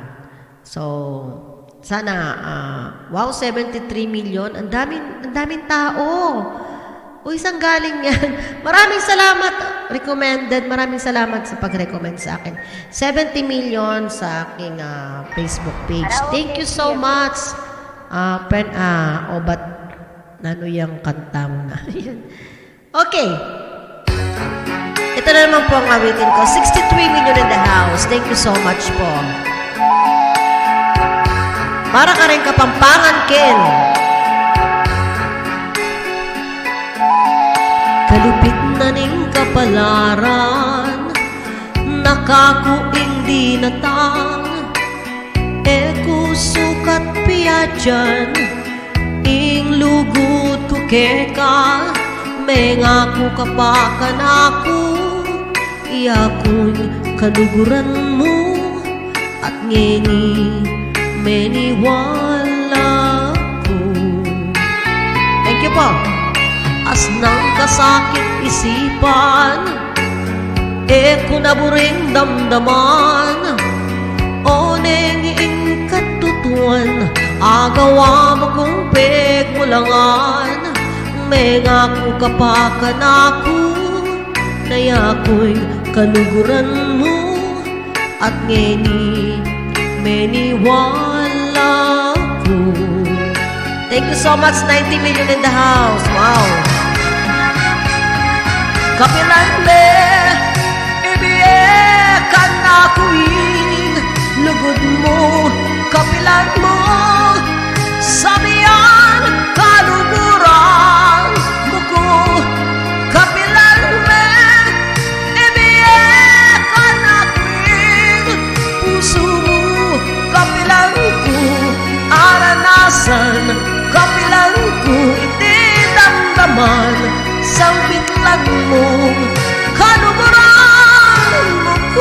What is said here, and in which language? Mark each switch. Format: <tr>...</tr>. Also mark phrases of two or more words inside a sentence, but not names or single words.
<tl>So, sana, wow, 73 million, ang daming tao. O, isang galing yan. Maraming salamat, recommended, maraming salamat sa pag-recommend sa akin. 70 million sa aking Facebook page.</tl> <en>Thank you so much. But,</en> <tl>nano yung kanta mo na. Okay. Ito na naman po ang awitin ko.</tl> <en>63 million in the house. Thank you so much po.</en> <tl>Para ka rin Kapampangan, Ken.</tl> <pam>Kalupit na ning kapalaran, nakakuing di natang, eko sukat piyadyan, ing lugod ko keka, mengaku kapakan ako, iyako'y kaluguran mo, at ngeni meniwala ko.</pam> <en>Thank you po.</en> <pam>As nang kasakit isipan, eko naburing damdaman, o nenging katutuan, agawa mo kong pegmulangan, mengaku kapakan ako, nayako'y kaluguran mo, at ngeni meniwala ko.</pam> <en>Thank you so much, 90 million in the house. Wow.</en> <pam>Kapilan me, ibiyekan ako'y lugod mo, kapilan mo, sabihan kaluguran mo ko, kapilan me, ibiyekan ako'y puso mo, kapilan ko, aranasan, kapilan ko, itidamdaman, sambitlan mo, kaluguran mo ko.</pam>